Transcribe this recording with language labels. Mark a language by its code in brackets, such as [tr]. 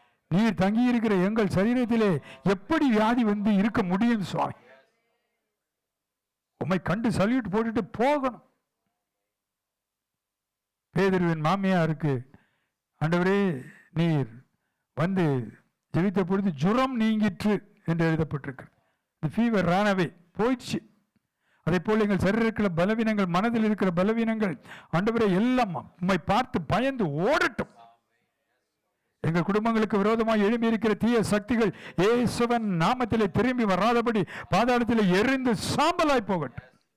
[ta] நீர் தங்கியிருக்கிற எங்கள் சரீரத்திலே எப்படி வியாதி வந்து இருக்க முடியும் சுவாமி? உம்மை கண்டு சல்யூட் போட்டுட்டு போகணும். பேதுருவின் மாமியாருக்கு ஆண்டவரே நீர் வந்து ஜெபித்த பொழுது ஜுரம் நீங்கிற்று என்று எழுதப்பட்டிருக்கு. [en] The fever ran away, [ta] போயிடுச்சு. அதே போல எங்கள் சரீரத்தில் பலவீனங்கள், மனதில் இருக்கிற பலவீனங்கள் ஆண்டவரே எல்லாம் உம்மை பார்த்து பயந்து ஓடட்டும். எங்கள் குடும்பங்களுக்கு விரோதமாக எழும்பி இருக்கிற தீய சக்திகள் இயேசுவின் நாமத்திலே திரும்பி வராதபடி பாதாளத்திலே எரிந்து சாம்பலாய் போகட்டும்.